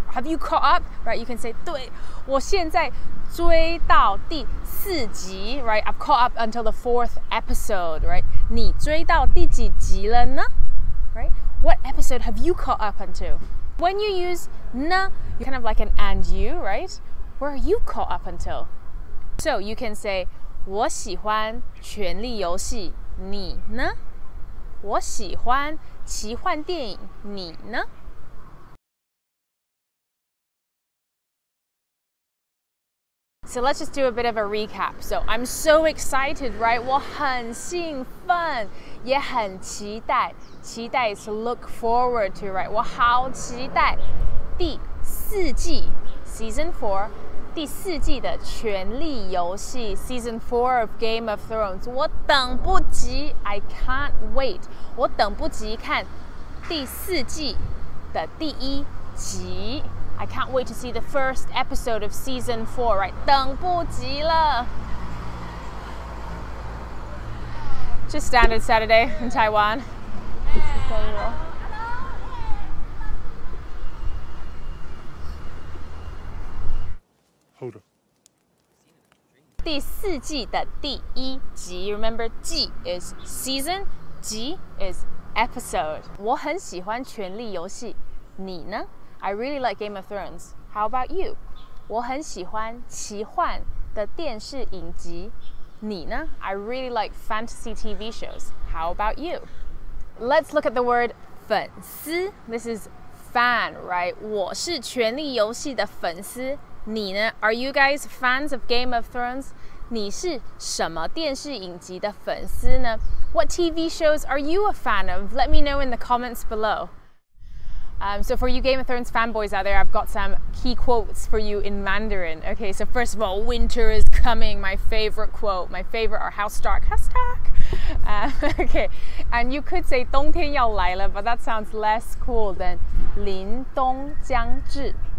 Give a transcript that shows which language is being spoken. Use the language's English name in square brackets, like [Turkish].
[English] Have you caught up, right? You can say [Chinese] 对，我现在追到第4集, [English] right? I've caught up until the 4th episode, right? [Chinese] 你追到第几集了呢? [English] Right? What episode have you caught up unto? When you use 呢, you're kind of like an and you, right? Where are you caught up until? So you can say [Chinese] 我喜欢权力游戏，你呢？我喜欢奇幻电影，你呢？ [English] So let's just do a bit of a recap. So I'm so excited, right? [Chinese] 我很兴奋，也很期待。 [English] 期待 is to look forward to, right? [Chinese] 我好期待第4季 [English] Season 4 [Chinese] 第4季的权力游戏 [English] Season 4 of Game of Thrones。 [Chinese] 我等不及 [English] I can't wait。 [Chinese] 我等不及看第4季的第1集。 [English] I can't wait to see the first episode of Season 4, right? [Chinese] 等不及了。 [English] Just standard Saturday in Taiwan. Hold on. [Chinese] 第4季的第1集 [English] Remember, 季 is season, 集 is episode. [Chinese] 我很喜欢权力游戏，你呢？ [English] I really like Game of Thrones. How about you? [Chinese] 我很喜欢奇幻的电视影集，你呢？ [English] I really like fantasy TV shows. How about you? Let's look at the word 粉丝. This is fan, right? [Chinese] 我是权力游戏的粉丝，你呢？ [English] Are you guys fans of Game of Thrones? [Chinese] 你是什么电视影集的粉丝呢？ [English] What TV shows are you a fan of? Let me know in the comments below. So for you Game of Thrones fanboys out there, I've got some key quotes for you in Mandarin. Okay, so first of all, winter is coming, my favorite quote. My favorite are how stark, how stark. Okay, and you could say [Chinese] 冬天要来了, [English] but that sounds less cool than [Chinese] 凛冬将至.